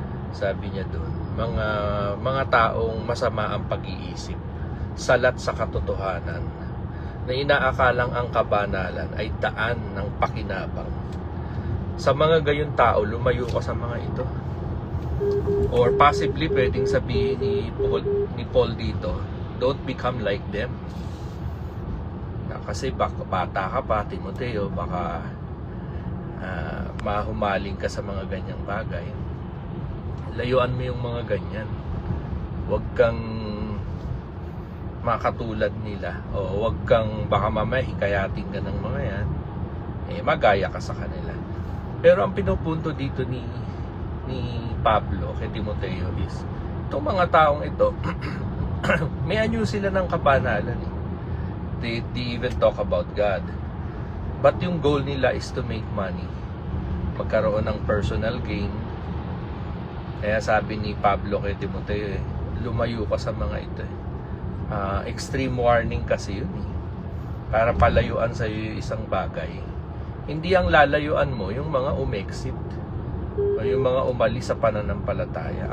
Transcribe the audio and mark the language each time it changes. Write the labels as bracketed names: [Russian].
[Filipino] Sabi niya doon, mga taong masama ang pag-iisip, salat sa katotohanan, na inaakalang ang kabanalan ay daan ng pakinabang. Sa mga gayon tao, lumayo ka sa mga ito. [English] Or possibly [Filipino] pwedeng sabihin ni [English] Paul dito, don't become like them. [Filipino] Kasi bata ka pa, Timoteo, baka mahumaling ka sa mga ganyang bagay. Layuan mo yung mga ganyan. Huwag kang makatulad nila, o huwag kang baka mamaya hikayatin ka ng mga yan, magaya ka sa kanila. Pero ang pinupunto dito ni Pablo kay Timoteo is, itong mga taong ito may anyo sila ng kabanalan. [English] They even talk about God, but yung goal nila is to make money, [Filipino] magkaroon ng [English] personal gain. [Filipino] Kaya sabi ni Pablo kay Timoteo, lumayo ka sa mga ito. Extreme warning kasi yun, para palayuan sa iyo isang bagay. Hindi ang lalayuan mo yung mga umexit o yung mga umalis sa pananampalataya.